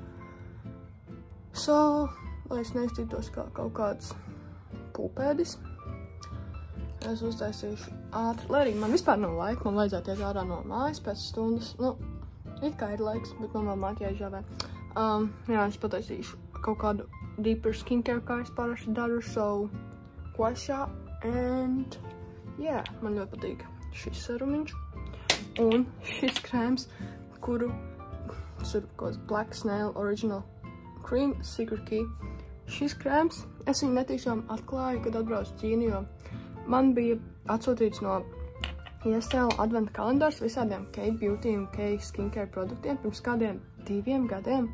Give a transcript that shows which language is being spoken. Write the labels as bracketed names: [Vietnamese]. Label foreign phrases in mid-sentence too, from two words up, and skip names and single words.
[Latvian] So, lai es neizcītos kā kaut kāds pulpēdis, es uztaisīšu ātri, lai arī man vispār nav laika, man vajadzētu iet ārā no mājas pēc stundas. Nu, it kā ir laiks, bet man vēl maķiāžā vai. Jā, es pataisīšu kaut kādu [English] deeper skincare, [Latvian] kā es parasti daru, so quasha. [English] And, yeah, [Latvian] man ļoti patīk šis serumiņš un šis krēms, kuru ir kaut kāds Black Snail Original Cream Secret Key. Šis krēms, es viņu netīšām atklāju, kad atbraucu Ķīnu, jo man bija atsūtīts no ISL adventa kalendārs visādiem K-Beauty un K-Skincare produktiem pirms kādiem 2 gadiem.